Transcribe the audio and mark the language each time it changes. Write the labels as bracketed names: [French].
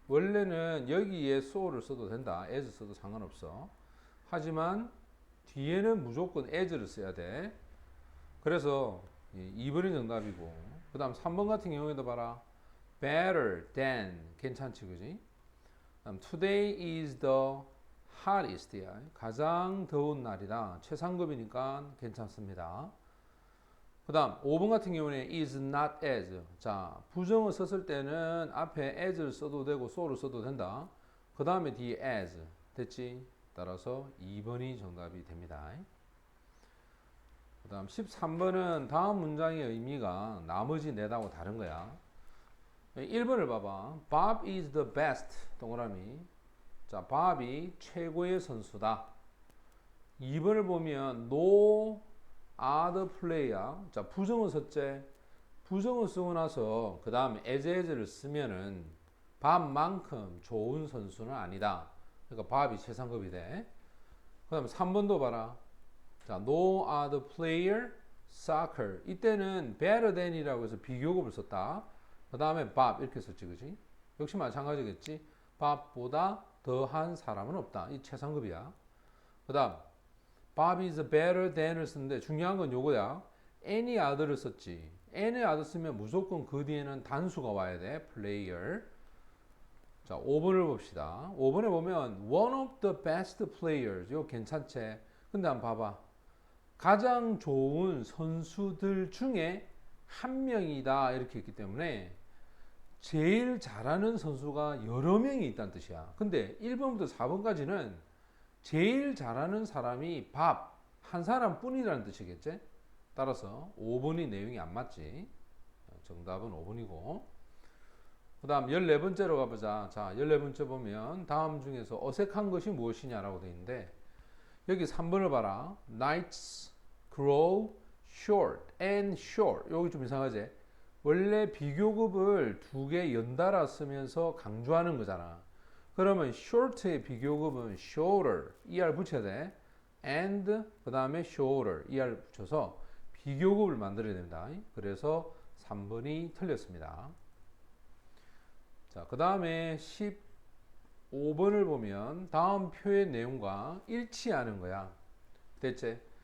[Korean] 원래는 여기에 so를 써도 된다. as 써도 상관없어. 하지만 뒤에는 무조건 as를 써야 돼. 그래서 2번이 정답이고, 그 다음 3번 같은 경우에도 봐라. better than 괜찮지, 그지? 그다음 [English] today is the hottest 야. [Korean] 가장 더운 날이다. 최상급이니까 괜찮습니다. 그 다음 5번 같은 경우는 [English] is not as. [Korean] 자, 부정을 썼을 때는 앞에 as를 써도 되고 so를 써도 된다. 그 다음에 뒤에 as 됐지? 따라서 2번이 정답이 됩니다. 그 다음 13번은 다음 문장의 의미가 나머지 넷하고 다른 거야. 1번을 봐봐. [English] Bob is the best 동그라미. [Korean] 자, Bob이 최고의 선수다. 2번을 보면 [English] no other player. [Korean] 자, 부정어 썼지. 부정어 쓰고 나서 그 다음에 as를 쓰면은 밥만큼 좋은 선수는 아니다. 그러니까 밥이 최상급이 돼. 그 다음에 3번도 봐라. [English] 자, no other player soccer. [Korean] 이때는 better than이라고 해서 비교급을 썼다. 그 다음에 밥 이렇게 썼지, 그지? 역시 마찬가지겠지. 밥보다 더한 사람은 없다. 이 최상급이야. 그 다음 [English] Bob is better than [Korean] 을 쓰는데 중요한 건 요거야. any other를 썼지. any other 쓰면 무조건 그 뒤에는 단수가 와야 돼. player. 자, 5번을 봅시다. 5번에 보면 [English] one of the best players. [Korean] 이거 괜찮지? 근데 한번 봐봐. 가장 좋은 선수들 중에 한 명이다. 이렇게 했기 때문에 제일 잘하는 선수가 여러 명이 있다는 뜻이야. 근데 1번부터 4번까지는 제일 잘하는 사람이 밥 한 사람 뿐이라는 뜻이겠지? 따라서 5번이 내용이 안 맞지. 정답은 5번이고. 그 다음 14번째로 가보자. 자, 14번째 보면 다음 중에서 어색한 것이 무엇이냐라고 되어 있는데 여기 3번을 봐라. [English] Nights grow short and short. [Korean] 여기 좀 이상하지? 원래 비교급을 두 개 연달아 쓰면서 강조하는 거잖아. 그러면 short의 비교급은 shorter, er 붙여야 돼. and 그 다음에 shorter, er 붙여서 비교급을 만들어야 됩니다. 그래서 3번이 틀렸습니다. 자, 그 다음에 15번을 보면 다음 표의 내용과 일치하는 거야. 됐지?